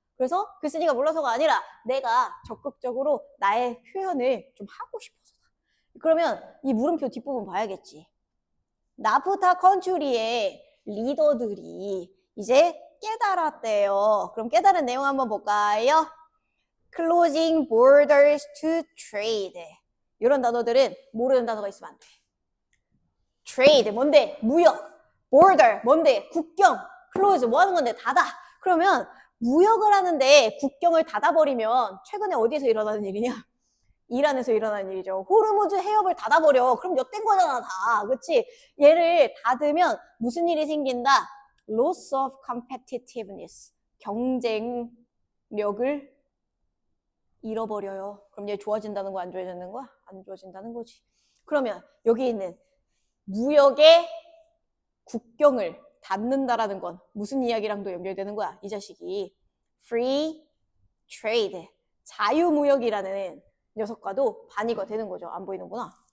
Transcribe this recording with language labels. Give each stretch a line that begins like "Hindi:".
Korean: 그래서 글쓴이가 몰라서가 아니라 내가 적극적으로 나의 표현을 좀 하고 싶어서다. 그러면 이 물음표 뒷부분 봐야겠지. 나프타 컨트리의 리더들이 이제 깨달았대요. 그럼 깨달은 내용 한번 볼까요?
English: Closing borders to trade.
Korean: 이런 단어들은 모르는 단어가 있으면 안 돼. Trade 뭔데? 무역. Border 뭔데? 국경. Close 뭐 하는 건데? 닫아. 그러면 무역을 하는데 국경을 닫아버리면 최근에 어디에서 일어나는 일이냐? 이란에서 일어나는 일이죠. 호르무즈 해협을 닫아버려. 그럼 엿된 거잖아 다. 그치? 얘를 닫으면 무슨 일이 생긴다?
English: Loss of competitiveness.
Korean: 경쟁력을 잃어버려요. 그럼 얘 좋아진다는 거 안 좋아진다는 거야? 안 좋아진다는 거지. 그러면 여기 있는 무역의 국경을 닫는다라는 건 무슨 이야기랑도 연결되는 거야? 이 자식이 free trade, 자유무역이라는 녀석과도 반의가 되는 거죠. 안 보이는구나.